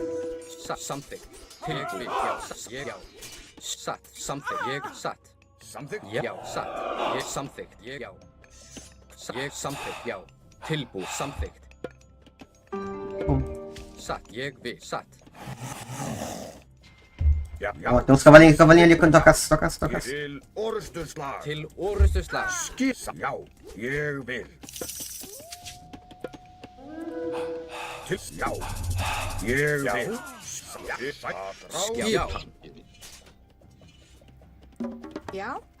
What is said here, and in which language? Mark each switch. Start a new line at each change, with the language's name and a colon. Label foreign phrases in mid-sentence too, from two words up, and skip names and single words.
Icelandic: Satt. Samþykkt. Til ég vil. Já. Satt. Ég, já. Satt. Samþykkt. Ég satt. Samþykkt. Já. Satt. Ég samþykkt. Ég, já. Ég samþykkt. Já. Tilbúin. Samþykkt. Satt. Ég vil. Satt. Já, já.
Portuguese: Ó, tem uns cavalinhos ali quando toca.
Icelandic: Til orustu slag. Til orustu slag. Skissa. Já, ég vil. Til, já. Ég vil. Já. Já.